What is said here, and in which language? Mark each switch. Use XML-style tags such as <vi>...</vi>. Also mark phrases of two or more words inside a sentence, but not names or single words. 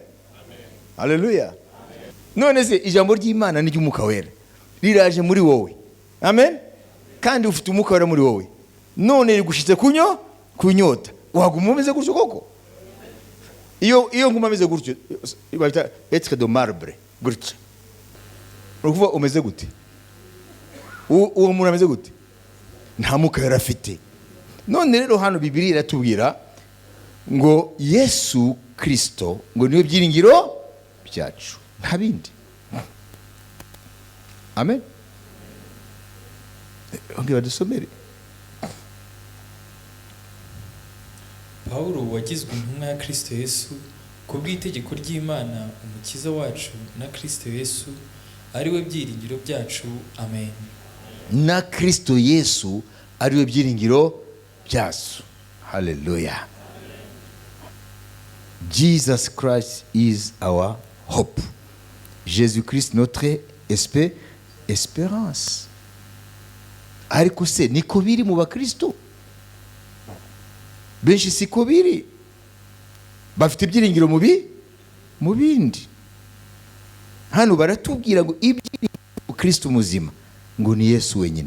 <rw>Haleluya. None se ijambo ry'Imana ni ry'umwuka wera riraje muri wowe. Amen. Kandi ufite umwuka wera muri wowe. None rigushitse ku nyota. Waguma umeze gutyo koko? Iyo nguma ameze gutyo bita</rw> <fr>être de marbre</fr> <rw>gutyo. Urukuva umeze gute? Uwo muntu ameze gute? Nta mwuka wera afite. None rero hano Bibiliya iratubwira ngo Yesu Kristo ngo niwe byiringiro byacu, nta bindi. Amen. Ongewe dusomere. Paulo wagizwe intumwa ya Kristo Yesu kubw'itegeko ry'Imana umukiza wacu na Kristo Yesu ariwe byiringiro byacu. Amen. Na Kristo Yesu ariwe byiringiro byacu.</rw> <en>Hallelujah. Jesus Christ is our hope.</en> <fr>Jésus Christ notre espérance.</fr> <rw>Ariko se niko biri mu bakristo? Benshi siko biri. Bafite ibyiringiro mu bindi. Hano baratubwira ngo ibyiringiro Kristo muzima ngo ni Yesu wenyine.</rw>